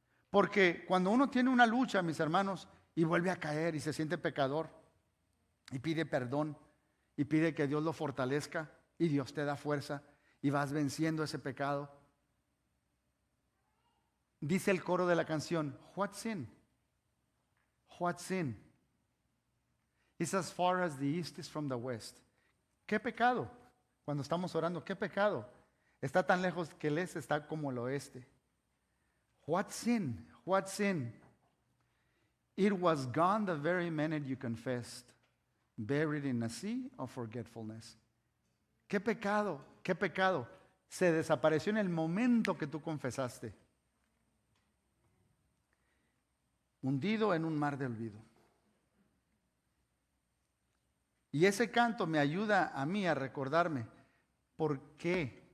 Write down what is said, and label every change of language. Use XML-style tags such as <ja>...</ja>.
<es>Porque cuando uno tiene una lucha, mis hermanos, y vuelve a caer y se siente pecador, y pide perdón, y pide que Dios lo fortalezca, y Dios te da fuerza, y vas venciendo ese pecado. Dice el coro de la canción,</es> <en>what sin? What sin? It's as far as the east is from the west.</en> <es>¿Qué pecado? Cuando estamos orando, ¿qué pecado? Está tan lejos que el este está como el oeste.</es> <en>What sin? What sin? It was gone the very minute you confessed, buried in a sea of forgetfulness.</en> <es>¿Qué pecado? ¿Qué pecado? Se desapareció en el momento que tú confesaste. Hundido en un mar de olvido. Y ese canto me ayuda a mí a recordarme por qué.</es>